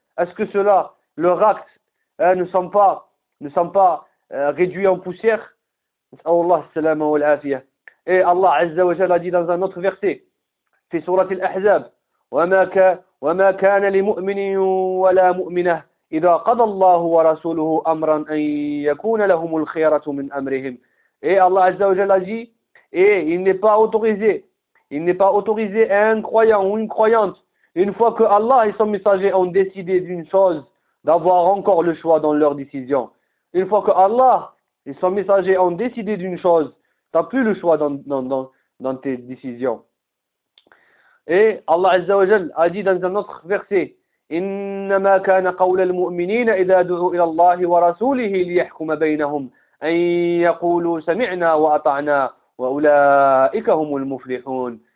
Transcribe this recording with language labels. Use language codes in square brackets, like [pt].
[fr] Est-ce que ceux-là, leur acte, ne sont pas réduits en poussière. Allah salama wa al-afiyah. Et Allah azza wa jalla a dit dans un autre verset, c'est surat al-Ahzab, [ar] وَمَا كَانَ لِمُؤْمِنٍ وَلَا مُؤْمِنَةٍ إذا قضى الله ورسوله أمرا أن يكون لهم الخيرة من أمرهم. [fr] Et Allah Azza wa Jalla dit, et il n'est pas autorisé à un croyant ou une croyante, une fois que Allah et son messager ont décidé d'une chose, d'avoir encore le choix dans leur décision. Une fois que Allah et son messager ont décidé d'une chose, tu n'as plus le choix dans tes décisions. Et Allah Azza wa Jalla a dit dans un autre verset, [ar] إنما كان قول المؤمنين إذا دعوا إلى الله ورسوله ليحكم بينهم أن يقولوا سمعنا وأطعنا وأولئك هم المفلحون.